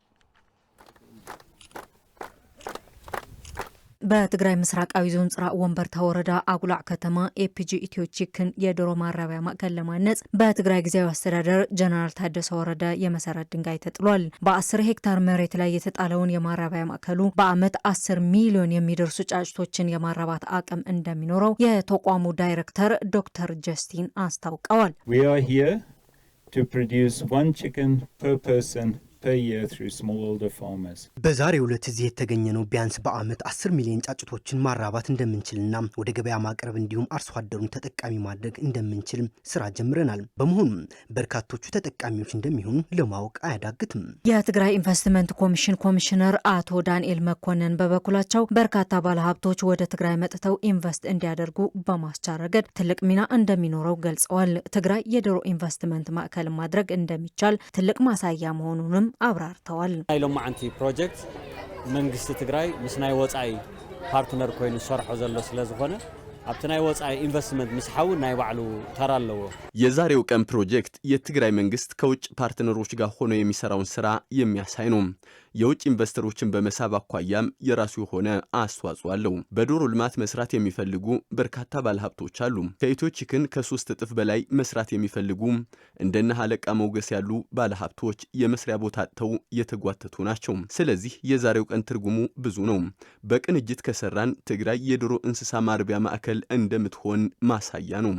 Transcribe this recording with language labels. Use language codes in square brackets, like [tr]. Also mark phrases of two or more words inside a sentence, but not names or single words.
[am] በትግራይ ምስራቃዊ ዞን ጽራ ወንበርታ ወረዳ አጉላዕ ከተማ ኤፒጂ ኢትዮ ቺክን የዶሮ ማራቢያ ማዕከል ለማነጽ በትግራይ ጊዜያዊ አስተዳደር ጀነራል ታደሰ ወረደ የመሰረት ድንጋይ ተጥሏል። በ10 ሄክታር መሬት ላይ የተጣለውን የማራቢያ ማዕከሉ በዓመት 10 ሚሊዮን የሚደርሱ ጫጭቶችን የማራባት አቅም እንደሚኖረው የተቋሙ ዳይሬክተር ዶክተር ጀስቲን አስታውቀዋል። [en] We are here to produce 1 chicken per person per year through smallholder farmers. [am] በዛሬው ዕለት እዚህ የተገኘነው ቢያንስ በዓመት 10 ሚሊዮን ጫጩቶችን ማራባት እንደምንችልና ወደ ገበያ ማቅረብ እንዲሁም አርሶ አደሩን ተጠቃሚ ማድረግ እንደምንችል ስራ ጀምረናል። በመሆኑም በርካቶቹ ተጠቃሚዎች እንደሚሆኑ ለማወቅ አያዳግትም። የትግራይ ኢንቨስትመንት ኮሚሽን ኮሚሽነር አቶ ዳንኤል መኮንን በበኩላቸው በርካታ ባለሀብቶች ወደ ትግራይ መጥተው ኢንቨስት እንዲያደርጉ በማስቻል ረገድ ትልቅ ሚና እንደሚኖረው ገልጸዋል። ትግራይ የዶሮ ኢንቨስትመንት ማዕከል ማድረግ እንደሚቻል ትልቅ ማሳያ መሆኑንም አብራርተዋል። [ti] ናይሎም ማዓንቲ ፕሮጀክት መንግስቲ ትግራይ ምስ ናይ ወፃኢ ፓርትነር ኮይኑ ሰርሖ ዘሎ ስለዝኾነ ኣብቲ ናይ ወፃኢ ኢንቨስትመንት ምስ ሓውን ናይ ባዕሉ ተራ ኣለዎ። [am] የዛሬው ቀን ፕሮጀክት የትግራይ መንግስት ከውጭ ፓርትነሮች ጋር ሆኖ የሚሰራውን ስራ የሚያሳይ ነው። የውጭ ኢንቨስተሮችን በመሳብ አኳያም የራሱ የሆነ አስተዋጽኦ አለው። በዶሮ ልማት መስራት የሚፈልጉ በርካታ ባለሀብቶች አሉ። ከኢትዮ ቺክን ከ3 እጥፍ በላይ መስራት የሚፈልጉ እንደነ ሀለቃ ሞገስ ያሉ ባለሀብቶች የመስሪያ ቦታ አጥተው የተጓተቱ ናቸው። ስለዚህ የዛሬው ቀን ትርጉሙ ብዙ ነው። በቅንጅት ከሰራን ትግራይ የዶሮ እንስሳ ማርቢያ ማዕከል እንደምትሆን ማሳያ ነው።